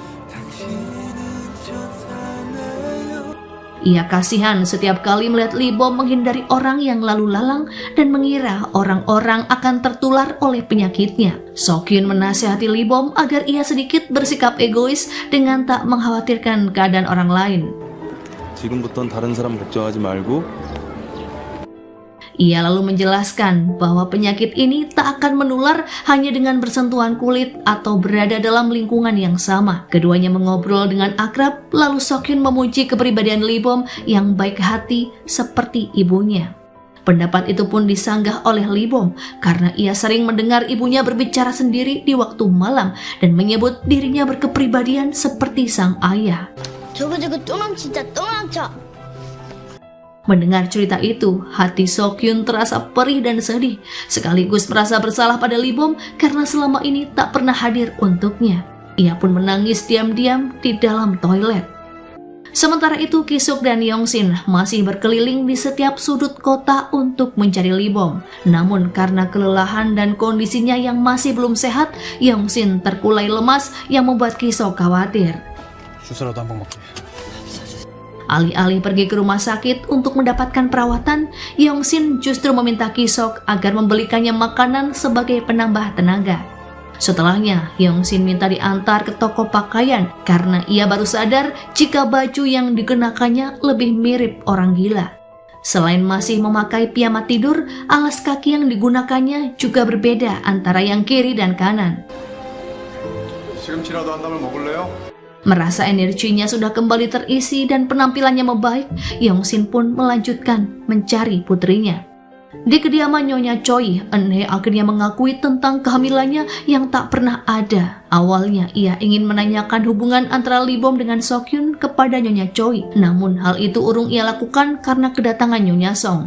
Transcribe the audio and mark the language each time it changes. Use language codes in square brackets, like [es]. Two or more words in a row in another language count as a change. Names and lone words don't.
[id] Ia kasihan setiap kali melihat Lee Bom menghindari orang yang lalu lalang dan mengira orang-orang akan tertular oleh penyakitnya. Seok-yun menasihati Lee Bom agar ia sedikit bersikap egois dengan tak mengkhawatirkan keadaan orang lain. [ko] 지금부턴 다른 사람 걱정하지 말고. [id] Ia lalu menjelaskan bahwa penyakit ini tak akan menular hanya dengan bersentuhan kulit atau berada dalam lingkungan yang sama. Keduanya mengobrol dengan akrab, lalu Seok-yun memuji kepribadian Lee Bom yang baik hati seperti ibunya. Pendapat itu pun disanggah oleh Lee Bom karena ia sering mendengar ibunya berbicara sendiri di waktu malam dan menyebut dirinya berkepribadian seperti sang ayah. [ko] 저거 똥망 진짜 똥망쳐. [id] Mendengar cerita itu, hati Seok-yun terasa perih dan sedih, sekaligus merasa bersalah pada Lee Bom karena selama ini tak pernah hadir untuknya. Ia pun menangis diam-diam di dalam toilet. Sementara itu, Ki-suk dan Yong-shin masih berkeliling di setiap sudut kota untuk mencari Lee Bom. Namun karena kelelahan dan kondisinya yang masih belum sehat, Yong-shin terkulai lemas yang membuat Ki-suk khawatir. [ko] 주스라도 한번 먹게. [id] Alih-alih pergi ke rumah sakit untuk mendapatkan perawatan, Yong-shin justru meminta Ki-suk agar membelikannya makanan sebagai penambah tenaga. Setelahnya, Yong-shin minta diantar ke toko pakaian karena ia baru sadar jika baju yang dikenakannya lebih mirip orang gila. Selain masih memakai piyama tidur, alas kaki yang digunakannya juga berbeda antara yang kiri dan kanan. [ko] 시금치라도 한 담을 먹을래요? [id] Merasa energinya sudah kembali terisi dan penampilannya membaik, Yong-shin pun melanjutkan mencari putrinya. Di kediaman Nyonya Choi, Eun-hye akhirnya mengakui tentang kehamilannya yang tak pernah ada. Awalnya ia ingin menanyakan hubungan antara Lee Bom dengan Seok-yun kepada Nyonya Choi, namun hal itu urung ia lakukan karena kedatangan Nyonya Song.